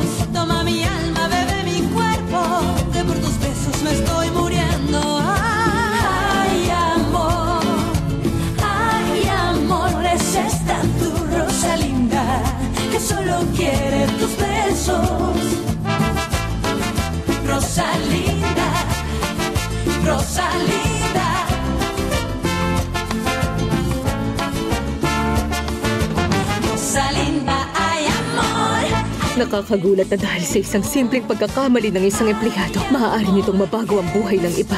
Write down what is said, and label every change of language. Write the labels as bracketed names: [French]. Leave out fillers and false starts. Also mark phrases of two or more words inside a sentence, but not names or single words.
[Spanish] Toma mi alma, bebe mi cuerpo, que por tus besos me estoy muriendo. Ay, amor, es esta tu Rosalinda que solo quiere tus besos. Rosalinda, Rosalinda. Rosalinda, ay amor. [Filipino] Nakakagulat na dahil sa isang simpleng pagkakamali ng isang empleyado, maaari nitong mabago ang buhay ng iba.